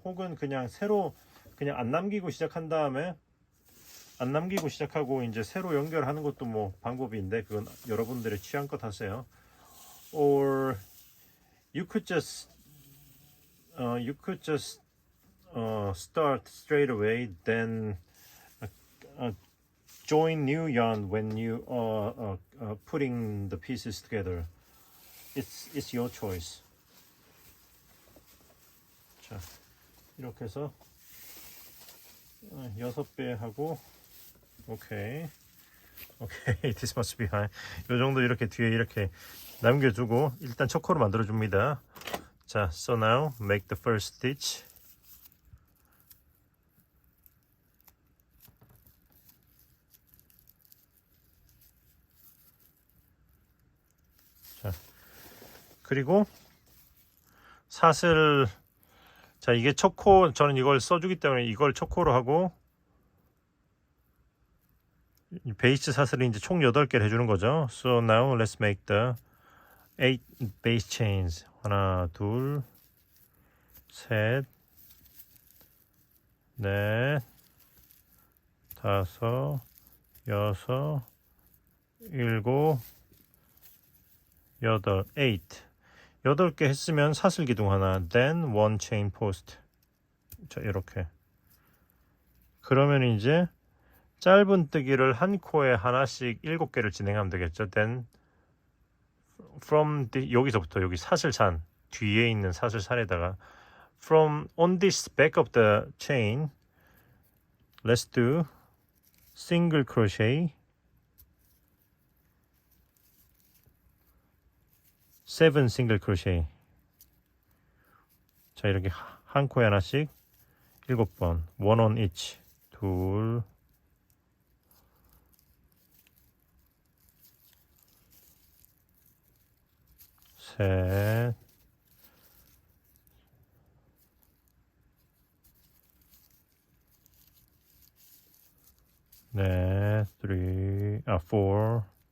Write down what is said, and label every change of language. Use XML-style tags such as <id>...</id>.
<ko>혹은 그냥 새로 그냥 안 남기고 시작한 다음에 안 남기고 시작하고 이제 새로 연결하는 것도 뭐 방법인데 그건 여러분들의 취향껏 하세요.</ko> <en>Or you could just start straight away, then join new yarn when you are putting the pieces together. It's your choice.</en> <ko>자, 이렇게 해서 6배 하고 오케이,</ko> <en>this must be high.</en> <ko>요 정도 이렇게 뒤에 이렇게 남겨두고 일단 초코로 만들어줍니다.</ko> <en>자, so now make the first stitch.</en> <ko>자, 그리고 사슬. 자, 이게 초코, 저는 이걸 써주기 때문에 이걸 초코로 하고 베이스 사슬을 이제 총 8개를 해주는 거죠.</ko> <en>So now let's make the 8 base chains.</en> <ko>하나, 둘, 셋, 넷, 다섯, 여섯, 일곱, 여덟, 8. 8개 했으면 사슬 기둥 하나,</ko> <en>then one chain post.</en> <ko>자, 이렇게. 그러면 이제 짧은 뜨기를 한 코에 하나씩 7개를 진행하면 되겠죠. then</ko> <en>from the,</en> <ko>여기서부터 여기 사슬산 뒤에 있는 사슬산에다가</ko> <en>from on this back of the chain let's do single crochet 7 single crochet.</en> <ko>자, 이렇게 한 코에 하나씩 7번</ko> <en>one on each</en> <ko>둘 셋 넷, 4 5</ko>